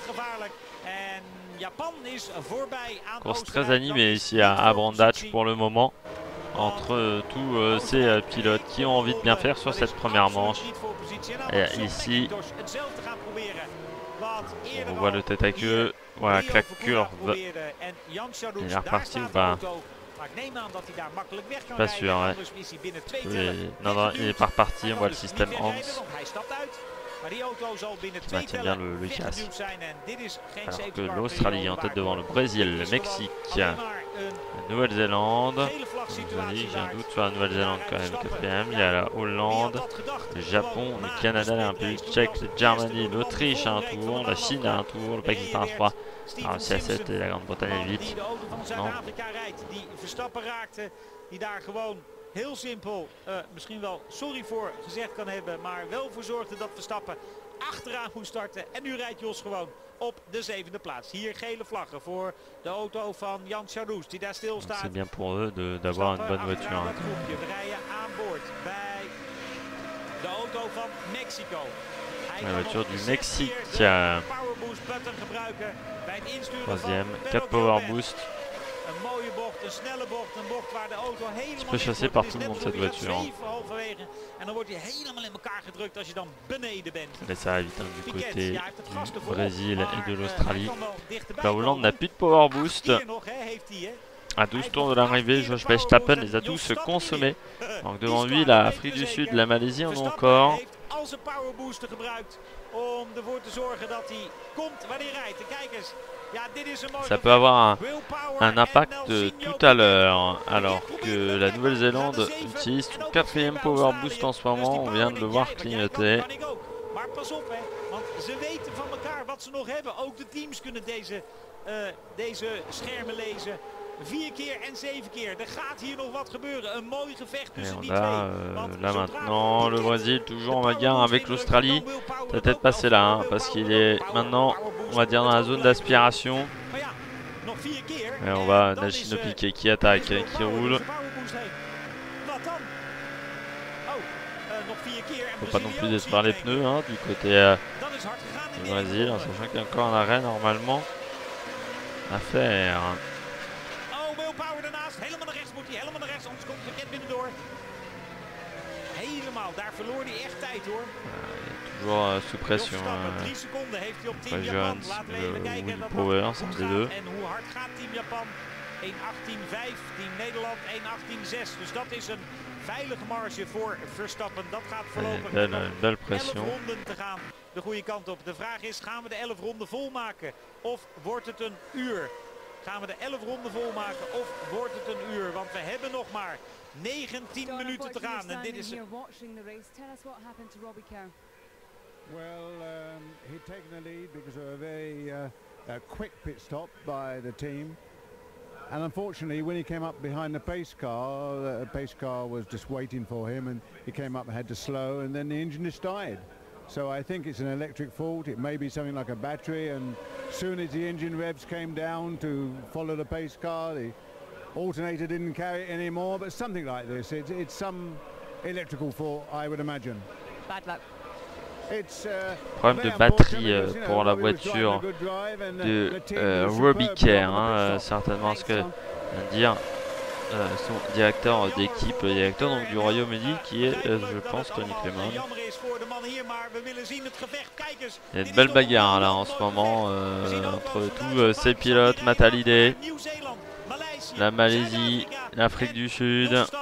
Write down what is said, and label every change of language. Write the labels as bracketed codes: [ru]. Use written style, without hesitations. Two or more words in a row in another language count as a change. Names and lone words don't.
[fr] Course très animée ici à Brandach pour le moment entre tous ces pilotes qui ont envie de bien faire sur cette première manche. Et ici on voit le tête à queue, voilà Clark Curve. Il est reparti ou pas? [nl] Maar ik neem aan dat hij daar makkelijk weg kan [fr] Pas [nl] rijden. [fr] sûr, [nl] En dus is hij binnen 2 tellen. [fr] Non, il est pas reparti, on voit le système Hans. [nl] Hij stapt uit. Maar die auto zal binnen 2 [fr] maintient bien [nl] tellen [fr] le gaz. [nl] weggeduwd zijn. En dit is geen [fr] Alors [nl] safety [fr] que [nl] car [fr] l'Australie est en tête devant le Brésil, le Mexique, la Nouvelle-Zélande. J'ai un doute sur la Nouvelle-Zélande quand même, quatrième. Il y a la Hollande, le Japon, le Canada, la République tchèque, la Germanie, l'Autriche à un tour, la Chine à un tour, le Pakistan à 3. Alors c'est à 7 et la Grande-Bretagne à 8. Non. [nl] Heel simpel, misschien wel sorry voor gezegd kan hebben, maar wel voor zorgde dat Verstappen achteraan moest starten. En nu rijdt Jos gewoon op de 7e plaats. Hier gele vlaggen voor de auto van Jan Chardoes die daar stil staat. [fr] C'est bien pour eux d'avoir une bonne voiture. Hein. [nl] We rijden aan boord bij de auto van Mexico. [fr] La voiture du Mexique. Troisième, 4 [en] power boost. [nl] Een mooie bocht, een snelle bocht, een bocht waar de auto helemaal [fr] chassé par tout le monde cette voiture. [nl] En dan wordt hij helemaal in elkaar gedrukt als je dan beneden bent. [fr] Et ça arrive du côté du Brésil et de l'Australie. La Hollande n'a plus de [en] power boost. [fr] À 12 tours de l'arrivée, Jos Verstappen les a tous consommés. Donc devant lui, l'Afrique du Sud, la Malaisie en ont encore. [nl] Om ervoor te zorgen dat hij komt waar hij rijdt. En kijk eens. Ja, dit is een mooi [fr] ça peut avoir un impact tout à l'heure, alors que la Nouvelle-Zélande utilise son 4e [en] power boost [fr] en ce moment. On vient de le voir clignoter. [nl] Maar pas op, hè, want ze weten van elkaar wat ze nog hebben. Ook de teams kunnen deze schermen lezen. 4 keer en 7 keer. Er gaat hier nog wat gebeuren. Een mooi gevecht tussen die twee. [fr] Là maintenant, le Brésil toujours en bagarre avec l'Australie. Ça peut-être passer là, hein, parce qu'il est maintenant, on va dire, dans la zone d'aspiration. Et on va Nashino Piquet qui attaque, qui roule. Faut pas non plus d'être par les pneus hein, du côté du Brésil, en sachant qu'il y a encore un arrêt normalement à faire. [nl] Helemaal naar rechts, anders komt Piquet binnendoor. Helemaal, daar verloor hij echt tijd hoor. [fr] Toujours sous pression. [nl] 3 seconden heeft hij op Team [fr] Pas [nl] Japan. [fr] Jones, [nl] Laten we even kijken [fr] ou Power, c'est un des deux. [nl] En hoe hard gaat Team Japan? 1.18.5, Team Nederland 1.18.6. Dus dat is een veilige marge voor Verstappen. Dat gaat voorlopig [fr] belle pression. [nl] 11 ronden te gaan de goede kant op. De vraag is, gaan we de 11 ronden volmaken? Of wordt het een uur? Gaan we de 11 ronden volmaken of wordt het een uur? Want we hebben nog maar 19 minuten te gaan. En dit is... [en] Well, he'd taken the lead because of a very quick pit stop by the team. And unfortunately, when he came up behind the pace car was just waiting for him, and he came up and had to slow, and then the engine just died. So I think it's an electric fault. It may be something like a battery, and as soon as the engine revs came down to follow the pace car, the alternator didn't carry it anymore, but something like this. It's some electrical fault, I would imagine. Bad luck. [fr] Problème de batterie pour la voiture de Robbie Kerr, hein, certainement ce que vient de dire son directeur d'équipe, directeur donc, du Royaume-Uni qui est, je pense, Tony Clement. Il y a une belle bagarre là en ce moment entre tous ces pilotes, Matt Hallyday, la Malaisie, l'Afrique du Sud.